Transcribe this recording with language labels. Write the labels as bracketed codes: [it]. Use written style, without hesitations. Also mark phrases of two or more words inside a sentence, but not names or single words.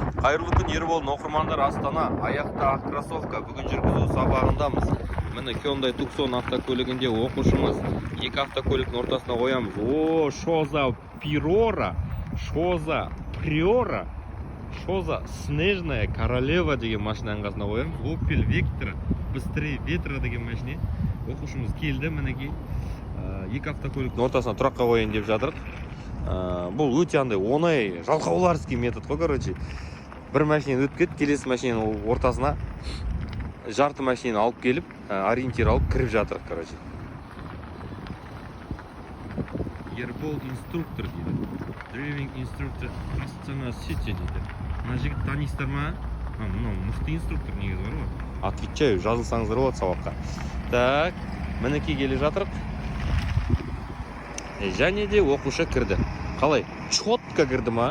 [kk] Қайырлы күн Ербол оқырмандар, Астана аяқта ақ кроссовка. Бүгін жүргізу сабағындамыз. Міне Hyundai Tucson автокөлігінде оқушымыз екі автокөліктің ортасына қоямыз. О, шоза Приора, шоза Приора, шоза Снежная королева деген машинаның қасына қоямыз. Opel Vectra, [ru] быстрее ветра [kk] деген машина. Оқушымыз келді, мінекей екі автокөліктің ортасына тұраққа қояйын деп жатырық. Бұл өте андай оңай жалқауларский метод қой, короче. Bir машинаны өтіп кетіп, келесі машинаның ортасына жарты машинаны алып келіп, ориентир алып кіріп жатырық, короче. Ербол инструктор дейді. [en] Driving instructor [kk] Астана City дейді. Мына жігіт танисыздар ма? Мынау мықты инструктор негізі бар ғой. Отвечаю, жазылсаңыздар болады сабаққа. Так, мінекей келе жатырық. Және де оқушы кірді. Қалай? Чотка кірді ма?